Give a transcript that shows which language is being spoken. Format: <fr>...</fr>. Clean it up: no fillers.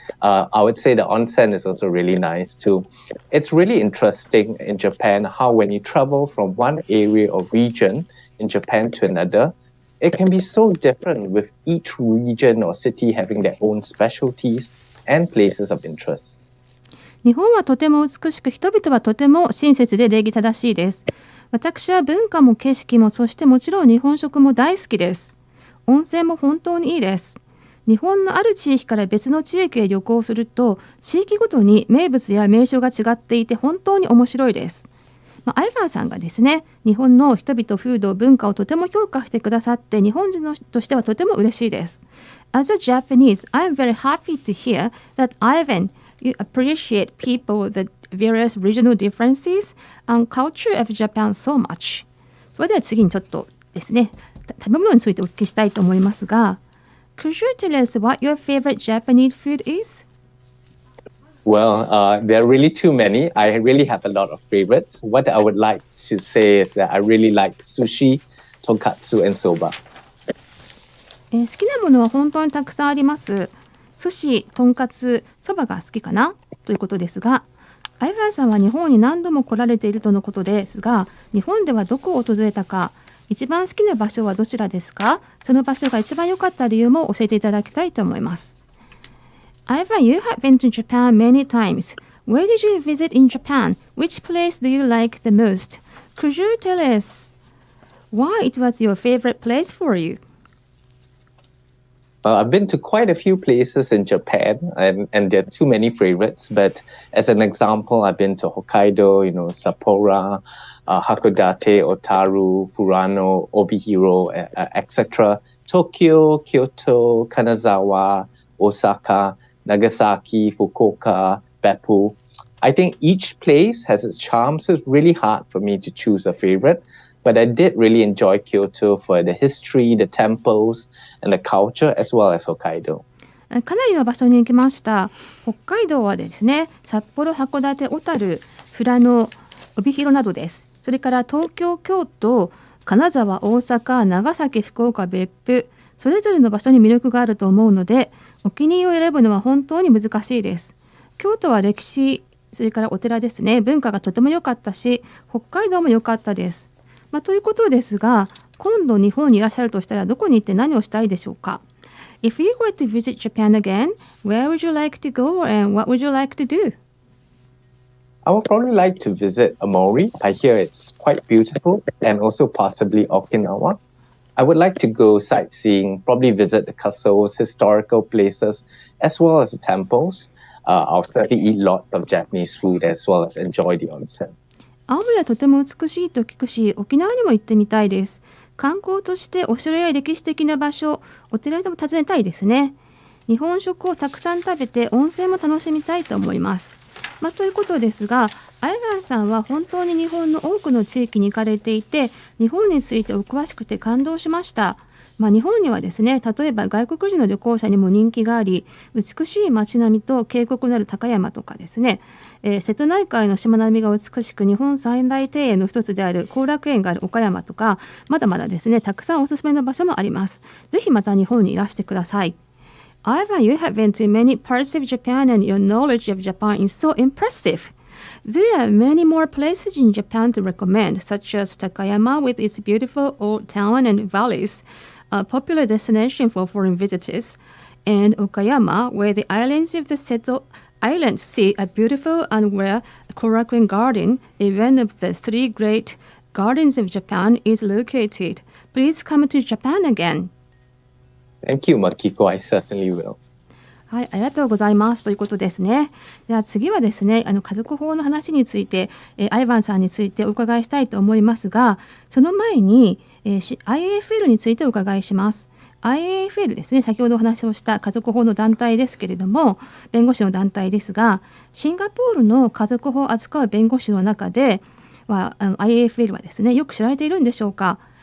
<en>I would say the onsen is also really nice too. It's really interesting in Japan how when you travel from one area or region in Japan to another, it can be so different with each region or city having their own specialties and places of interest.</en> <ja>日本はとても美しく、人々はとても親切で礼儀正しいです。私は文化も景色も、そしてもちろん日本食も大好きです。温泉も本当にいいです。日本のある地域から別の地域へ旅行すると、地域ごとに名物や名所が違っていて本当に面白いです。アイヴァンさんがですね、日本の人々、風土、文化をとても評価してくださって、日本人としてはとても嬉しいです。</ja> <en>As a Japanese, I am very happy to hear that Ivan, you appreciate people, the various regional differences and culture of Japan so much.</en> <ja>それでは次にちょっとですね、食べ物についてお聞きしたいと思いますが、</ja> <en>Could you tell us what your favorite Japanese food is? Well, there are really too many. I really have a lot of favorites. What I would like to say is that I really like sushi, tonkatsu, and soba.</en> <ja>好きなものは本当にたくさんあります。寿司、とんかつ、そばが好きかなということですが、アイヴァンさんは日本に何度も来られているとのことですが、日本ではどこを訪れたか、一番好きな場所はどちらですか？その場所が一番良かった理由も教えていただきたいと思います。</ja> <en>Ivan, you have been to Japan many times. Where did you visit in Japan? Which place do you like the most? Could you tell us why it was your favorite place for you? I've been to quite a few places in Japan, and there are too many favorites. But as an example, I've been to Hokkaido, Sapporo, Hakodate, Otaru, Furano, Obihiro, etc. Tokyo, Kyoto, Kanazawa, Osaka, Nagasaki, Fukuoka, Beppu. I think each place has its charm, so it's really hard for me to choose a favorite. But I did really enjoy Kyoto for the history, the temples, and the culture, as well as Hokkaido.</en> <ja>かなりの場所に行きました。北海道はですね、札幌、函館、小樽、富良野、帯広などです。それから東京、京都、金沢、大阪、長崎、福岡、別府、それぞれの場所に魅力があると思うので、お気に入りを選ぶのは本当に難しいです。京都は歴史、それからお寺ですね、文化がとても良かったし、北海道も良かったです。ということですが、今度日本にいらっしゃるとしたらどこに行って何をしたいでしょうか？</ja> <en>If you were to visit Japan again, where would you like to go and what would you like to do? I would probably like to visit Amori. I hear it's quite beautiful, and also possibly Okinawa. I would like to go sightseeing, probably visit the castles, historical places, as well as the temples. I'll certainly eat lots of Japanese food as well as enjoy the onsen.</en> <ja>青森はとても美しいと聞くし、沖縄にも行ってみたいです。観光としてお城や歴史的な場所、お寺でも訪ねたいですね。日本食をたくさん食べて温泉も楽しみたいと思います。ということですが、アイヴァンさんは本当に日本の多くの地域に行かれていて、日本についてお詳しくて感動しました。日本にはですね、例えば外国人の旅行者にも人気があり、美しい街並みと渓谷のある高山とかですね、瀬戸内海の島並みが美しく日本三大庭園の一つである後楽園がある岡山とか、まだまだですね、たくさんおすすめの場所もあります。ぜひまた日本にいらしてください。</ja> <en>Ivan, you have been to many parts of Japan and your knowledge of Japan is so impressive. There are many more places in Japan to recommend, such as Takayama with its beautiful old town and valleys, a popular destination for foreign visitors, and Okayama, where the islands of the Seto Island Sea are beautiful and where Korakuen Garden, one of the three great gardens of Japan, is located. Please come to Japan again. Thank you, Makiko. I certainly will.</en> <ja>はい、ありがとうございますということですね。では次はですね、家族法の話について、アイヴァンさんについてお伺いしたいと思いますが、その前に、IAFL についてお伺いします。 IAFL ですね、先ほどお話をした家族法の団体ですけれども、弁護士の団体ですが、シンガポールの家族法を扱う弁護士の中では、IAFL はですね、よく知られているんでしょうか。</ja>